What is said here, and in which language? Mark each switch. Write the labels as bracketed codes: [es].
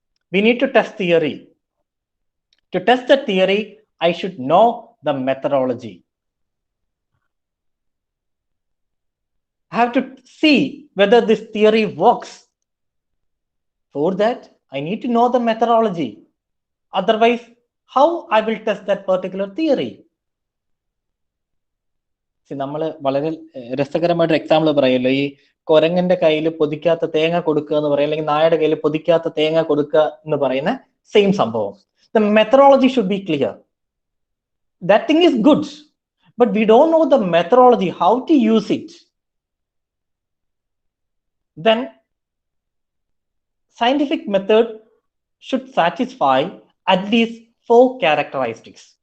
[en] We need to test theory. To test the theory, I should know the methodology. I have to see whether this theory works. For that, I need to know the methodology. Otherwise, how I will test that particular theory? [ml] See, നമ്മൾ വളരെ രസകരമായിട്ട് example പറയല്ലോ, ഈ കൊരങ്ങന്റെ കയ്യിൽ പൊതിക്കാത്ത തേങ്ങ കൊടുക്കുക എന്ന് പറയുക, അല്ലെങ്കിൽ നായയുടെ കയ്യിൽ പൊതിക്കാത്ത തേങ്ങ കൊടുക്കുക എന്ന് പറയുന്ന സെയിം സംഭവം. [en] The methodology should be clear. That thing is good, but we don't know the methodology, how to use it. Then scientific method should satisfy at least 4 characteristics.